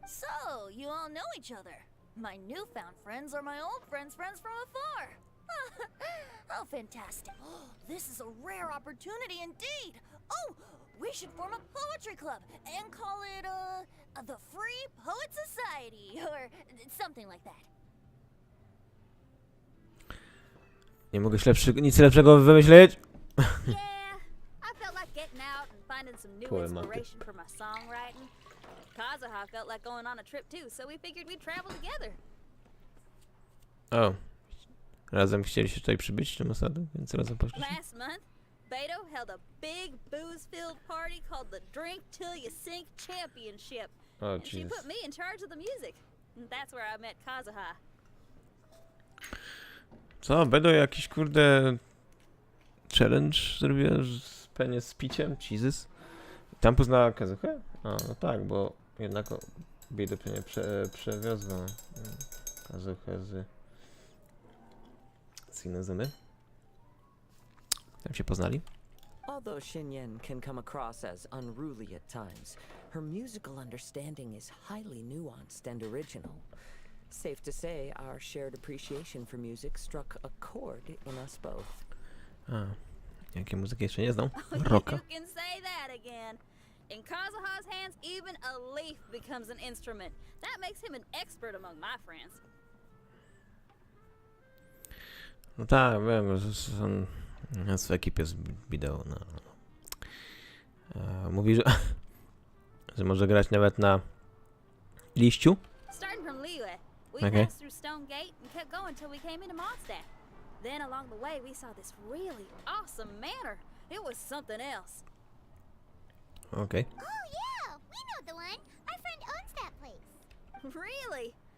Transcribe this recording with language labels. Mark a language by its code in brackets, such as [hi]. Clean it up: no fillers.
[en] So, you all know each other. My newfound friends are my old friends' friends from afar. Oh, fantastic. This is a rare opportunity indeed. Oh, we should form a poetry club and call it, the Free Poet Society, or something like that. [pl] Nie mogę nic lepszego wymyślić. [en] Yeah, I felt like getting out and finding some new Poor Marty. inspiration for my songwriting. Kazuha felt like going on a trip too, so we figured we'd travel together. O. [pl] Razem chcieliście tutaj przybyć do Mossadu, więc razem poszliście. [en] Last month, Beto held a big booze-filled party called the Drink Till You Sink Championship. O, And she Jesus. put me in charge of the music. And that's where I met Kazuha. [pl] Co, będą jakiś kurde challenge zrobiła pewnie z piciem? Jesus. Tam poznała Kazuchę? A, no tak, bo jednak Beto pewnie przewiozła Kazuchę z Inozumy. Tam się poznali. [en] Although Xinyan can come across as unruly at times, her musical understanding is highly nuanced and original. Safe to say, our shared appreciation for music struck a chord in us both. [pl] A, jakie muzyki jeszcze nie znam? Rocka. [en] You can say that again. In Kazuha's hands, even a leaf becomes an instrument. That makes him an expert among my friends. [pl] No tak, wiem, że on w ekipie z wideo, no. Mówi, że, że może grać nawet na liściu. [en] Starting from Liyue, we Okay. passed through Stone Gate and kept going till we came into Mondstadt. Then along the way, we saw this really awesome manor. It was something else. [pl] Okej. [en] Oh yeah, we know the one. Our friend owns that place. Really?